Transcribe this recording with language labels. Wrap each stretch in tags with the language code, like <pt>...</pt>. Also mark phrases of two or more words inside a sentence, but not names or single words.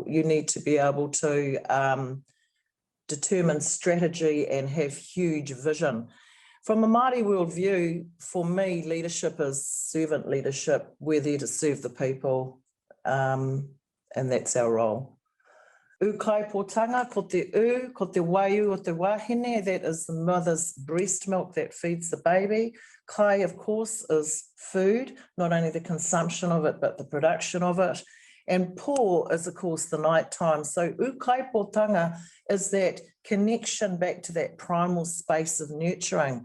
<en>You need to be able to determine strategy and have huge vision. From a Māori worldview, for me, leadership is servant leadership. We're there to serve the people, and that's our role.</en> <mi>Ukaipotanga, ko te ko te waiu o te wahine,</mi> <en>that is the mother's breast milk that feeds the baby. Kai, of course, is food, not only the consumption of it, but the production of it. And po is, of course, the nighttime. So ukaipotanga is that connection back to that primal space of nurturing.</en>